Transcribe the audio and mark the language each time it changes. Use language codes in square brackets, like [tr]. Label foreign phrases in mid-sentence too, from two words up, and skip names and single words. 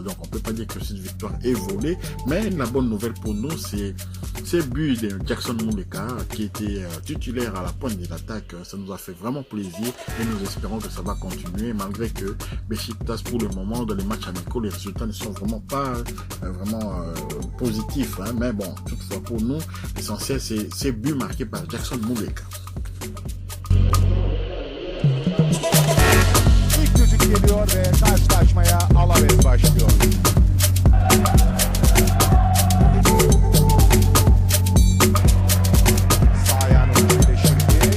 [fr] Donc on peut pas dire que cette victoire est volée. Mais la bonne nouvelle pour nous, c'est ce but de Jackson Muleka qui était titulaire à la pointe de l'attaque. Ça nous a fait vraiment plaisir et nous espérons que ça va continuer malgré que Beşiktaş pour le moment dans les matchs amicaux, les résultats ne sont vraiment pas positifs. Mais bon, toutefois pour nous, l'essentiel c'est ces buts marqués par Jackson Muleka. [tr] İlk düdük geliyor ve karşılaşmaya Alaves başlıyor. Sağ ayağının içinde şimdi.